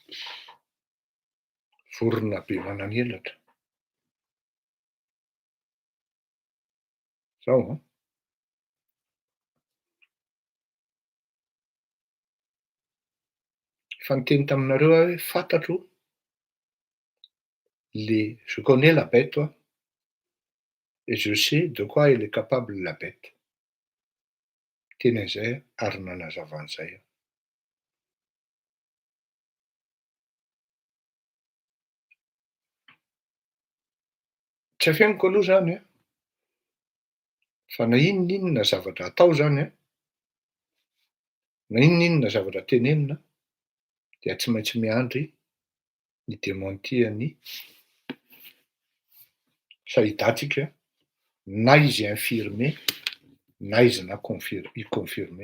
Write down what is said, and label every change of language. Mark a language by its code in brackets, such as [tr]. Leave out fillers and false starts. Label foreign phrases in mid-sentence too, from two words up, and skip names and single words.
[mg] Vorona be manan'elatra. Zao fa niteny taminareo hoe fantatro [fr] je connais la bête [mg] et je sais de quoi elle est capable la bête. Teny an'izay ary nanazava an'izay. Tsy afeniko aloha zany fa na inon'inona zavatra atao zany na inon'inona zavatra tenenina dia tsy maintsy miandry ny démentian'ny sahidatsika, na izy infirmé na izy i-confirmé.